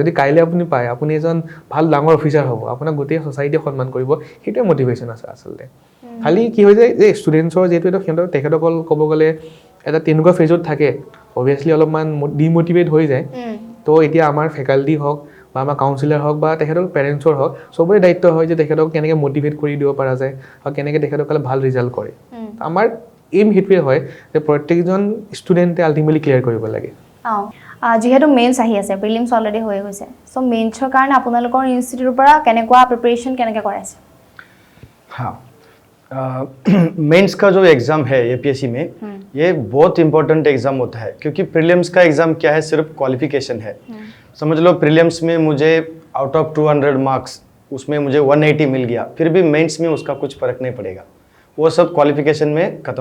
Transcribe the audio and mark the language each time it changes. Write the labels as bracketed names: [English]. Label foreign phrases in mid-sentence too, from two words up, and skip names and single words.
[Assamese] যদি কাইলৈ আপুনি পায় আপুনি এজন ভাল ডাঙৰ অফিচাৰ হ'ব আপোনাক গোটেই ছ'চাইটিয়ে সন্মান কৰিব সেইটোৱে মটিভেশ্যন আছে আচলতে খালি কি হৈ যায় যে ষ্টুডেণ্টছৰ যিহেতু এটা তেখেতসকল ক'ব গ'লে এটা তেনেকুৱা ফেজত থাকে অভিয়াছলি অলপমান ডিমোটিভেট হৈ যায় তো এতিয়া আমাৰ ফেকাল্টি হওক বা আমাৰ কাউন্সিলাৰ হওক বা তেখেতৰ পেৰেণ্টছৰ হওক চবৰে দায়িত্ব হয় যে তেখেতক কেনেকৈ মটিভেট কৰি দিব পৰা যায় আৰু কেনেকৈ তেখেতসকলে ভাল ৰিজাল্ট কৰে আমাৰ এইম সেইটোৱে হয় যে প্ৰত্যেকজন [English] students ultimately clear [Assamese] কৰিব লাগে যিহেতু মেইনছ আহি আছে [English] prelims already [Assamese] হৈ গৈছে [English] so mains [Assamese] কাৰণে আপোনালোকৰ ইনষ্টিটিউটৰ পৰা কেনেকুৱা প্ৰিপেৰেশ্যন কেনেকৈ কৰাইছে [Hindi] मेंस का जो एग्ज़ाम है APSC में ये बहुत [English] important exam [Hindi] होता है क्योंकि प्रीलिम्स का एग्ज़ाम क्या है सिर्फ क्वालिफिकेशन है समझ लो प्रीलिम्स में मुझे [English] out of 200 marks [Hindi] उसमें मुझे 180 मिल गया फिर भी मेंस में उसका कुछ फ़र्क नहीं पड़ेगा वो सब क्वालिफिकेशन में ख़त्म